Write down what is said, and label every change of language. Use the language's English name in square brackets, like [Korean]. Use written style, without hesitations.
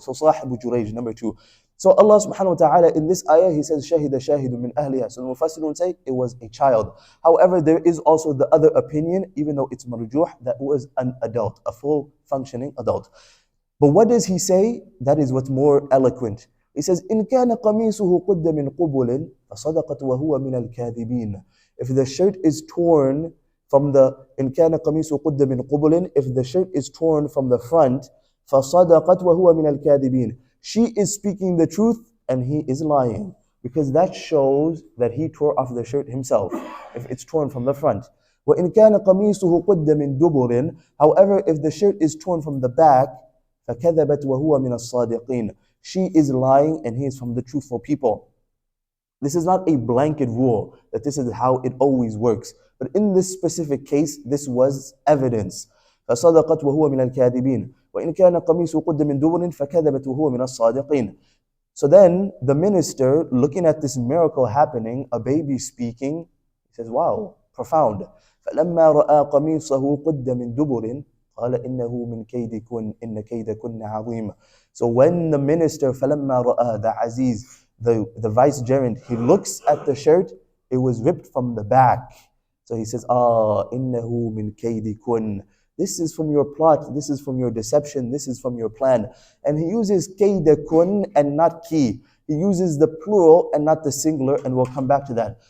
[English] So Sahibu Jurayj, number 2. So Allah subhanahu wa ta'ala in this ayah, He says, [Arabic] شَهِدَ شَاهِدٌ مِنْ أَهْلِهَا. [English] So the Mufassirun say, it was a child. However, there is also the other opinion, even though it's marjuh, that was an adult, a full functioning adult. But what does he say? That is what's more eloquent. He says, [Arabic] إِنْ كَانَ قَمِيصُهُ قُدَّ مِنْ قُبُلٍ فَصَدَقَتْ وَهُوَ مِنَ الْكَاذِبِينَ. [English] If the shirt is torn from the, [Arabic] إِنْ كَانَ قَمِيصُهُ قُدَّ مِنْ قُبُلٍ, [English] if the shirt is torn from the front, [Arabic] فَصَدَقَتْ وَهُوَ مِنَ الْكَاذِبِينَ, [English] she is speaking the truth and he is lying. Because that shows that he tore off the shirt himself, if it's torn from the front. [Arabic] وَإِنْ كَانَ قَمِيصُهُ قُدَّ مِنْ دُبُرٍ, [English] however, if the shirt is torn from the back, [Arabic] فَكَذَبَتْ وَهُوَ مِنَ الصَّادِقِينَ, [English] she is lying and he is from the truthful people. This is not a blanket rule that this is how it always works. But in this specific case, this was evidence. [Arabic] فَصَدَقَتْ وَهُوَ مِنَ الْكَاذِبِينَ وَإِنْ كَانَ قَمِيصُهُ قُدَّ مِنْ دُبُرٍ فَكَذَبَتْ وَهُوَ مِنَ الصَّادِقِينَ. [English] So then the minister, looking at this miracle happening, a baby speaking, he says, wow, profound. [Arabic] فَلَمَّا رَأَى قَمِيصَهُ قُدَّ مِنْ دُبُرٍ قال إنه من كيدكن إن كيدكن عظيم. [English] So when the minister [Arabic] فلما رأى, [English] the Aziz, the vicegerent, he looks at the shirt, it was ripped from the back. So he says, [Arabic] إنه من كيدكن, [English] this is from your plot, this is from your deception, this is from your plan. And he uses كيدكن and not ki. He uses the plural and not the singular, and we'll come back to that.